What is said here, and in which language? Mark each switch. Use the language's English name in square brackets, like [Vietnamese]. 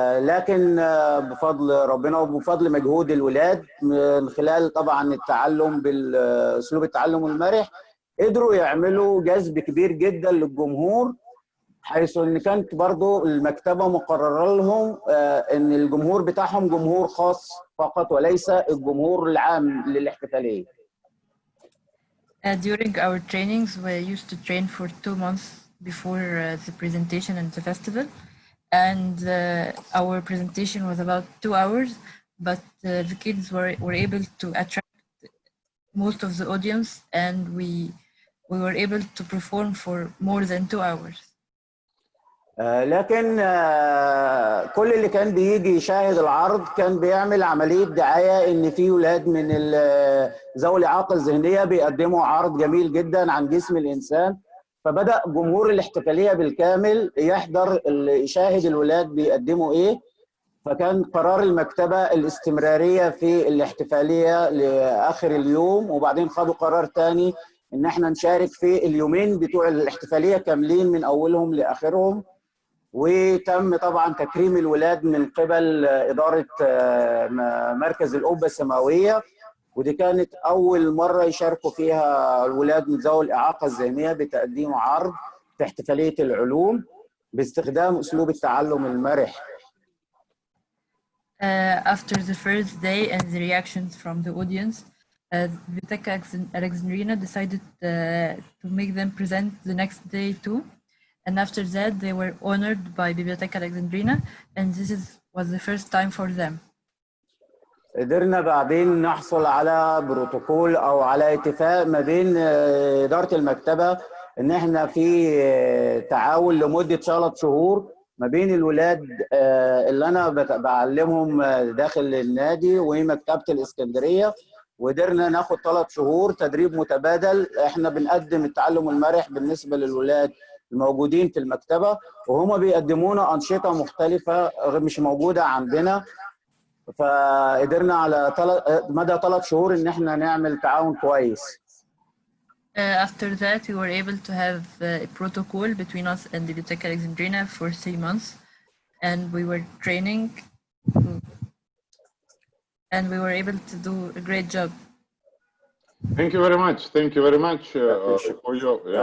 [Arabic] لكن بفضل ربنا وبفضل مجهود الولاد من خلال طبعا التعلم بالأسلوب التعلم المرح قدروا يعملوا جذب كبير جدا للجمهور، حيث ان كانت برضو المكتبه مقرره لهم ان الجمهور بتاعهم جمهور خاص فقط وليس الجمهور العام للاحتفاليه. [English] During our trainings, we used to train for 2 months before the presentation and the festival, and our presentation was about 2 hours, but the kids were able to attract most of the audience, and we were able to perform for more than 2 hours. [Arabic] لكن كل اللي كان بيجي يشاهد العرض كان بيعمل عملية دعاية إن في ولاد من ذوي الإعاقة الذهنية بيقدموا عرض جميل جدا عن جسم الإنسان، فبدأ جمهور الاحتفالية بالكامل يحضر يشاهد الولاد بيقدموا إيه، فكان قرار المكتبة الاستمرارية في الاحتفالية لآخر اليوم، وبعدين خدوا قرار تاني إن احنا نشارك في اليومين بتوع الاحتفالية كاملين من أولهم لآخرهم. وتم طبعا تكريم الولاد من قبل إدارة مركز القبة السماوية، ودي كانت أول مرة يشاركوا فيها الولاد من ذوي الإعاقة الذهنية بتقديم عرض في احتفالية العلوم باستخدام أسلوب التعلم المرح. [English] After the first day and the reactions from the audience, Biblioteca Alexandrina decided to make them present the next day too. And after that, they were honored by Biblioteca Alexandrina, and this was the first time for them. [Arabic] قدرنا بعدين نحصل على بروتوكول أو على اتفاق ما بين إدارة المكتبة إن إحنا في تعاون لمدة 3 شهور ما بين الولاد اللي أنا بعلمهم داخل النادي ومكتبة الإسكندرية، وقدرنا ناخد 3 شهور تدريب متبادل. إحنا بنقدم التعلم المرح بالنسبة للولاد الموجودين في المكتبة، وهم بيقدمونا أنشطة مختلفة مش موجودة عندنا، فقدرنا على مدى 3 شهور إن إحنا نعمل تعاون كويس. [English] After that, we were able to have a protocol between us and the Biblioteca Alexandrina for 3 months, and we were training, and we were able to do a great job. Thank you very much. Thank you very much for your